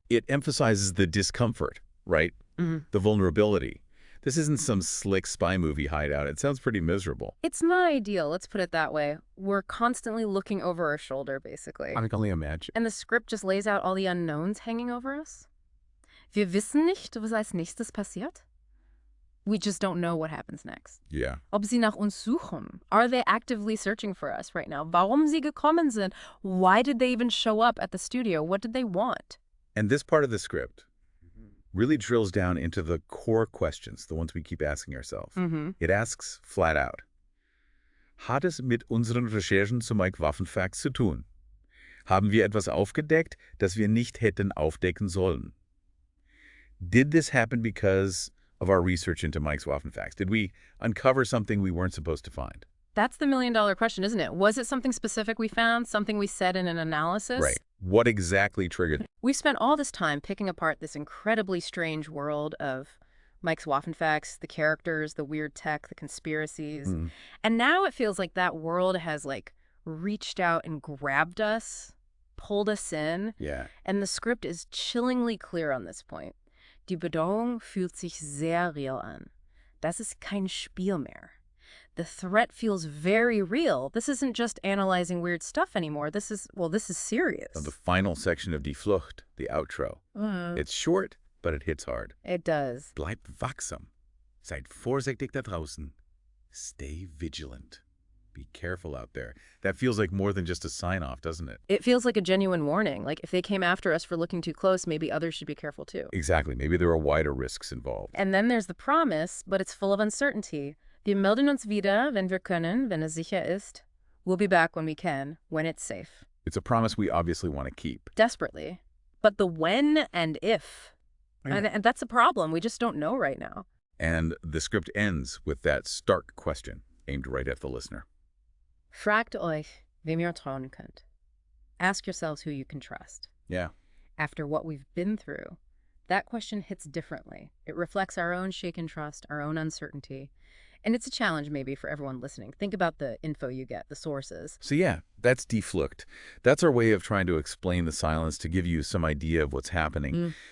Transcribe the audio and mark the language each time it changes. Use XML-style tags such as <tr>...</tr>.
<en>It emphasizes the discomfort, right? The vulnerability. This isn't some slick spy movie hideout. It sounds pretty miserable. It's not ideal, let's put it that way. We're constantly looking over our shoulder, basically. I can only imagine. And the script just lays out all the unknowns hanging over us.</en> <de>Wir wissen nicht, was als nächstes passiert.</de> <en>We just don't know what happens next. Yeah.</en> <de>Ob sie nach uns suchen?</de> <en>Are they actively searching for us right now?</en> <de>Warum sie gekommen sind?</de> <en>Why did they even show up at the studio? What did they want? And this part of the script really drills down into the core questions, the ones we keep asking ourselves. It asks flat out,</en> <de>hat es mit unseren Recherchen zu Mike Waffenfax zu tun? Haben wir etwas aufgedeckt, das wir nicht hätten aufdecken sollen?</de> <en>Did this happen because of our research into Mike's Waffenfax? Did we uncover something we weren't supposed to find? That's the million-dollar question, isn't it? Was it something specific we found, something we said in an analysis? Right. What exactly triggered? We've spent all this time picking apart this incredibly strange world of Mike's Waffenfax, the characters, the weird tech, the conspiracies. And now it feels like that world has, reached out and grabbed us, pulled us in. Yeah. And the script is chillingly clear on this point.</en> <de>Die Bedrohung fühlt sich sehr real an. Das ist kein Spiel mehr.</de> <en>The threat feels very real. This isn't just analyzing weird stuff anymore. This is serious. The final section of Die Flucht, the outro. It's short, but it hits hard. It does.</en> <de>Bleibt wachsam. Seid vorsichtig da draußen.</de> <en>Stay vigilant. Be careful out there. That feels like more than just a sign-off, doesn't it? It feels like a genuine warning. Like, if they came after us for looking too close, maybe others should be careful too. Exactly. Maybe there are wider risks involved. And then there's the promise, but it's full of uncertainty.</en> <de>Wir melden uns wieder, wenn wir können, wenn es sicher ist.</de> <en>We'll be back when we can, when it's safe. It's a promise we obviously want to keep. Desperately. But the when and if. Yeah. And that's a problem. We just don't know right now. And the script ends with that stark question aimed right at the listener.</en> <de>Fragt euch, wem ihr trauen könnt.</de> <en>Ask yourselves who you can trust. Yeah. After what we've been through, that question hits differently. It reflects our own shaken trust, our own uncertainty. And it's a challenge maybe for everyone listening. Think about the info you get, the sources. So yeah, that's Die Flucht. That's our way of trying to explain the silence, to give you some idea of what's happening.</en>